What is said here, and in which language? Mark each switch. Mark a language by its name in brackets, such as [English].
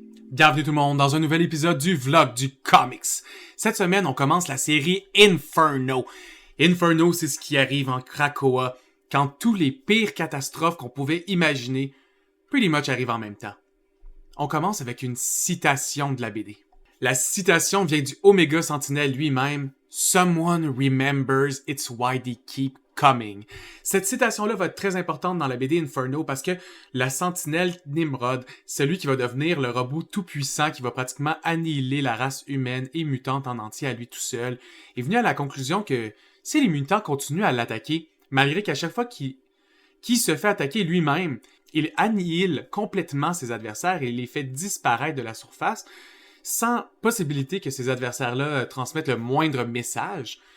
[French] Bienvenue tout le monde dans un nouvel épisode du vlog du comics. Cette semaine, on commence la série Inferno. Inferno, c'est ce qui arrive en Krakoa quand tous les pires catastrophes qu'on pouvait imaginer [English] pretty much [French] arrivent en même temps. On commence avec une citation de la BD. La citation vient du Omega Sentinel lui-même. [English] Someone remembers, it's why they keep coming. [French] Cette citation-là va être très importante dans la BD Inferno parce que la Sentinelle Nimrod, celui qui va devenir le robot tout-puissant qui va pratiquement annihiler la race humaine et mutante en entier à lui tout seul, est venu à la conclusion que si les mutants continuent à l'attaquer, malgré qu'à chaque fois qu'il se fait attaquer lui-même, il annihile complètement ses adversaires et les fait disparaître de la surface, sans possibilité que ces adversaires-là transmettent le moindre message.